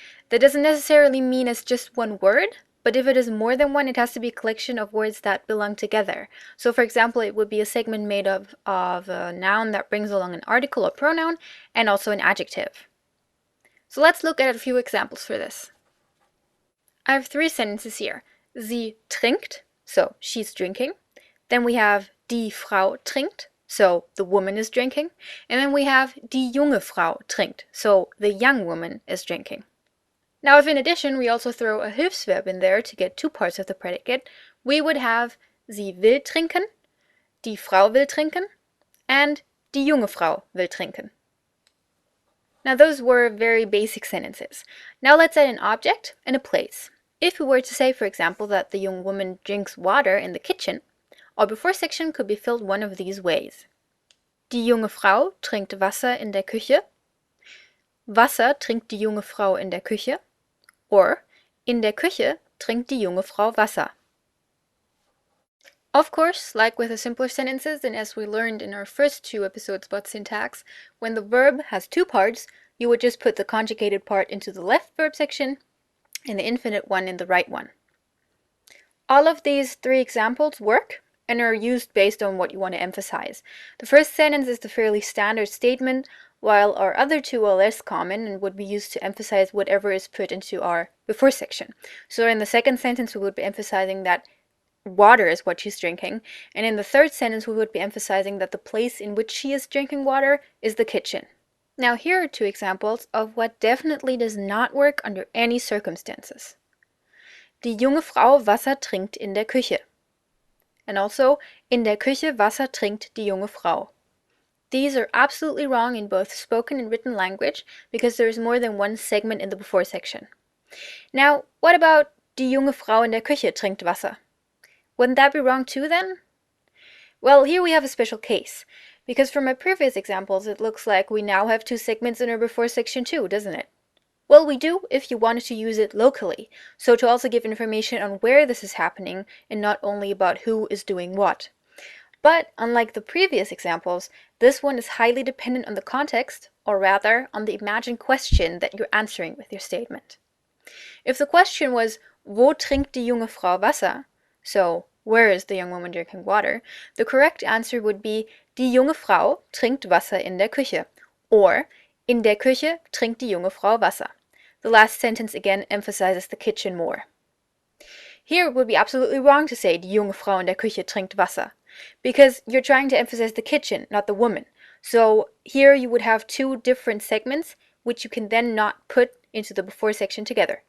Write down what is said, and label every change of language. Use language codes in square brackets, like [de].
[en] That doesn't necessarily mean it's just one word, but if it is more than one, it has to be a collection of words that belong together. So for example, it would be a segment made of a noun that brings along an article or pronoun and also an adjective. So let's look at a few examples for this. I have three sentences here. [de] Sie trinkt, [en] so she's drinking. Then we have [de] die Frau trinkt, [en] so the woman is drinking. And then we have [de] die junge Frau trinkt, [en] so the young woman is drinking. Now, if in addition we also throw a Hilfsverb in there to get two parts of the predicate, we would have [de] sie will trinken, die Frau will trinken, [en] and [de] die junge Frau will trinken. [en] Now, those were very basic sentences. Now let's add an object and a place. If we were to say, for example, that the young woman drinks water in the kitchen, our before section could be filled one of these ways. [de] Die junge Frau trinkt Wasser in der Küche. Wasser trinkt die junge Frau in der Küche. Or, in der Küche trinkt die junge Frau Wasser. [en] Of course, like with the simpler sentences, and as we learned in our first two episodes about syntax, when the verb has two parts, you would just put the conjugated part into the left verb section and the infinite one in the right one. All of these three examples work and are used based on what you want to emphasize. The first sentence is the fairly standard statement, while our other two are less common and would be used to emphasize whatever is put into our before section. So in the second sentence, we would be emphasizing that water is what she's drinking, and in the third sentence, we would be emphasizing that the place in which she is drinking water is the kitchen. Now here are two examples of what definitely does not work under any circumstances. [de] Die junge Frau Wasser trinkt in der Küche. [en] And also, [de] in der Küche Wasser trinkt die junge Frau. [en] These are absolutely wrong in both spoken and written language because there is more than one segment in the before section. Now, what about [de] die junge Frau in der Küche trinkt Wasser? [en] Wouldn't that be wrong too then? Well, here we have a special case, because from my previous examples it looks like we now have two segments in our before section too, doesn't it? Well, we do if you wanted to use it locally, so to also give information on where this is happening and not only about who is doing what. But unlike the previous examples, this one is highly dependent on the context, or rather on the imagined question that you're answering with your statement. If the question was, [de] wo trinkt die junge Frau Wasser? [en] So, where is the young woman drinking water? The correct answer would be, [de] die junge Frau trinkt Wasser in der Küche, or in der Küche trinkt die junge Frau Wasser. [en] The last sentence again emphasizes the kitchen more. Here it would be absolutely wrong to say, [de] die junge Frau in der Küche trinkt Wasser, [en] because you're trying to emphasize the kitchen, not the woman. So here you would have two different segments, which you can then not put into the before section together.